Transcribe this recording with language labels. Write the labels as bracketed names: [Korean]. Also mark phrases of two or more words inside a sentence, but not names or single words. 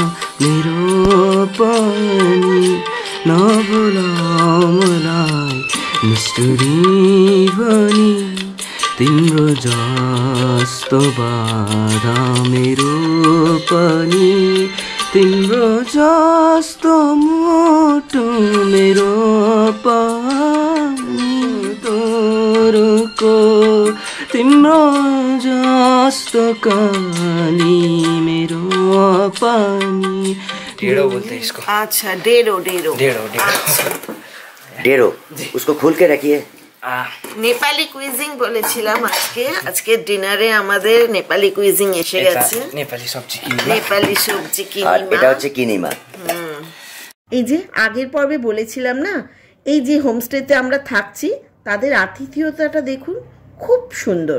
[Nepali] मेरो पनि, नभुलाऊ मलाई निष्ठुरी भनी, तिम्रो जस्तो बाधा मेरो पनि, तिम्रो जस्तो मुटु मेरो पनि, तोरको तिम्रो जस्तो कानी मेरो पनि। [Hindi] डेढ़ो बोलते हैं इसको। अच्छा, डेढ़ो डेढ़ो डेढ़ो डेढ़ो, उसको खोल के रखिए। [English] Nepali cuisine [Bangla] বলেছিলাম আজকে ডিনারে আমাদের [English] Nepali cuisine [Bangla] এসে গেছে। নেপালি সবজি আর এটা হচ্ছে কিনিমা। এই যে আগের পর্বে বলেছিলাম না, এই যে হোমস্টেতে আমরা থাকছি তাদের আতিথেয়তাটা দেখুন, খুব সুন্দর।